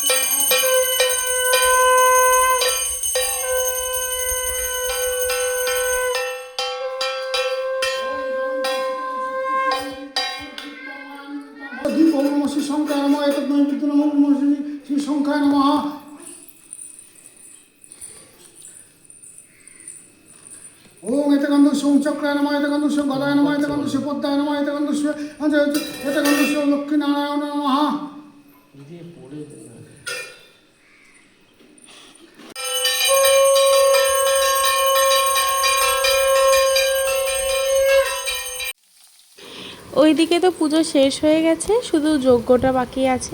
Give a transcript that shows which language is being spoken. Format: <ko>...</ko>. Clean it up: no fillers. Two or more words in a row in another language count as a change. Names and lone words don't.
<sa>दीप ओम नमः श्री शंकराय नमः। एतद् ओम नमः श्री शंकराय नमः। ओम एतगन्धस्य ओम चक्राय नमः। एतगन्धस्य गदाय नमः। एतगन्धस्य पद्माय नमः। एतगन्धस्य लक्ष्मीनारायण नमः।</sa> <bn>ওইদিকে তো পুজো শেষ হয়ে গেছে, শুধু যজ্ঞটা বাকি আছে।</bn>